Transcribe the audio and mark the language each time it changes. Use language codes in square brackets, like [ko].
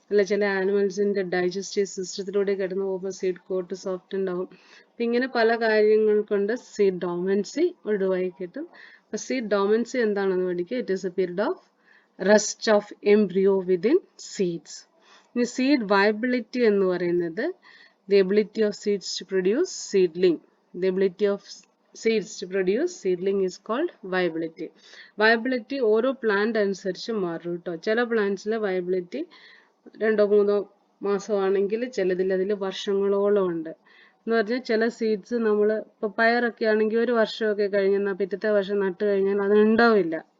[ml] അല്ല ചില ആനിമൽസിന്റെ ഡൈജസ്റ്റീവ് സിസ്റ്റത്തിലൂടെ കിടന്നു പോകുമ്പോൾ സീഡ് കോട്ട് സോഫ്റ്റൻഡ് ആവും. ഇങ്ങനെ പല കാര്യങ്ങൾ കൊണ്ട് സീഡ് ഡോമൻസി ഒഴിവായി കിട്ടും. അപ്പൊ സീഡ് ഡോമൻസി എന്താണെന്ന് പഠിക്കുക. [en] It is a period of rest of embryo within seeds. [ml] ഇനി സീഡ് വയബിലിറ്റി എന്ന് പറയുന്നത് [en] the ability of seeds to produce seedling. The ability of seeds to produce seedling is called viability. [ml] Viability ഓരോ plant അനുസരിച്ച് മാറും കേട്ടോ. ചില പ്ലാന്റ്സിലെ viability 2-3 മാസമാണെങ്കിൽ ചിലതിൽ അതിൽ വർഷങ്ങളോളം ഉണ്ട്. എന്ന് പറഞ്ഞാൽ ചില സീഡ്സ് നമ്മൾ ഇപ്പൊ പയറൊക്കെ ആണെങ്കിൽ ഒരു വർഷമൊക്കെ കഴിഞ്ഞാൽ പിറ്റത്തെ വർഷം നട്ട് കഴിഞ്ഞാൽ അതുണ്ടാവില്ല.